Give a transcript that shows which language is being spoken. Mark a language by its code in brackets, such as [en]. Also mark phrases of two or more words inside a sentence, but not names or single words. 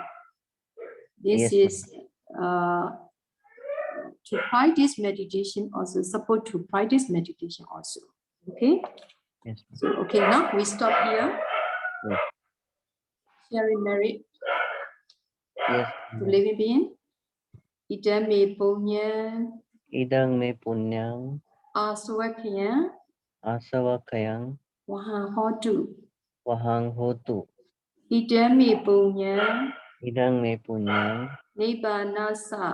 [en] This is to practice meditation also, support to practice meditation also. Okay. Yes. So okay, now we stop here. Yes. Sharing merit Yes. to living being. [pi] Idam me punya Idang me punyang aswakya asawakayang wahang hotu. wahang hotu. Idam me punya Idang me punyang nibbanasa